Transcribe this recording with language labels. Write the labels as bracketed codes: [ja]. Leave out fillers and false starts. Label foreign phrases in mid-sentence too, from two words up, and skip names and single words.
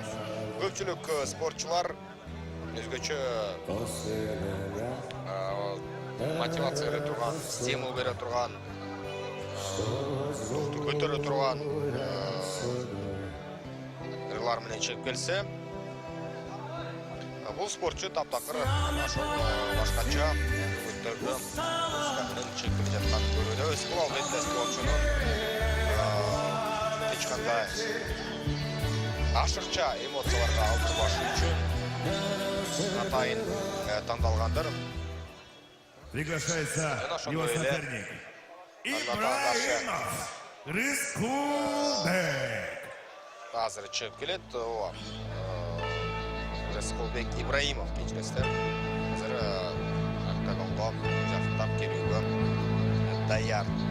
[ky] Көпчүлүк спортчулар өзгөчө мотивация бере турган, стимул бере турган, рухту көтөрө турган ырлар менен чыгып келсе, бул спортчу таптакыр ошол башкача көтөрдү. Чыгып келе жатканын көрөбүз. Бул албетте спортчунун эч кандай ашыкча эмоцияларга алдырбашы үчүн атайын тандалгандыр. [ru] Приглашается его соперник Ибраимов Рыскулбек. [ky] Азыр чыгып келет. Рыскулбек Ибраимов кечиресиз. Азыр октагонго жакындап келүүгө даяр.